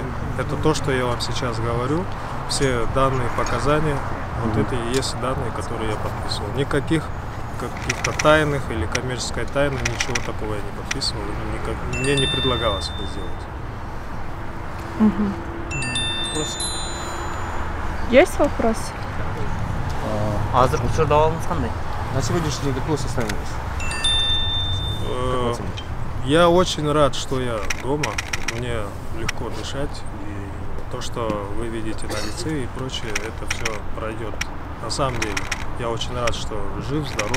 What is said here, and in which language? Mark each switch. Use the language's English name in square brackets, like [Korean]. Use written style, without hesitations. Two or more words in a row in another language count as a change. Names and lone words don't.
[Russian] Это то, что я вам сейчас говорю. Все данные, показания, вот это и есть данные, которые я подписывал. Никаких каких-то тайных или коммерческой тайны, ничего такого я не подписывал. Мне не предлагалось это сделать. Есть вопрос? [Kyrgyz] Азыр учурда абалыңыз кандай? [Russian] На сегодняшний день какое состояние у вас? Я очень рад, что я дома. Мне легко дышать. И то, что вы видите на лице и прочее, это все пройдет. На самом деле, я очень рад, что жив, здоров.